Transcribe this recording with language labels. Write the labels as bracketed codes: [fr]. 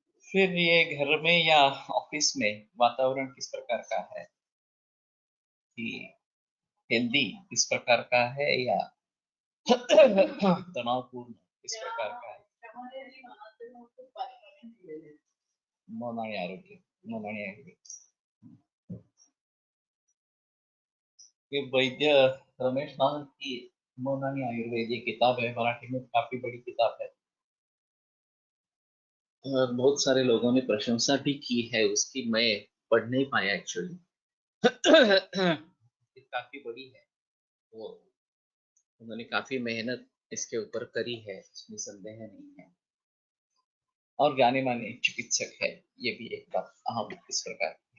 [hi] फिर ये घर में या ऑफिस में वातावरण किस प्रकार का है, कि हेल्दी इस प्रकार का है या तनावपूर्ण इस प्रकार का है। [mr] मन आणि आरोग्य, मन आणि आरोग्य। [hi] ये वैद्य रमेश नाथ की मन आणि आयुर्वेद ये किताब है, मराठी में काफी बड़ी किताब है और बहुत सारे लोगों ने प्रशंसा भी की है उसकी। मैं पढ़ नहीं पाया एक्चुअली। काफी बड़ी है वो, उन्होंने काफी मेहनत इसके ऊपर करी है, इसमें संदेह नहीं है, और जाने माने चिकित्सक है, ये भी एक बात अहम इस प्रकार।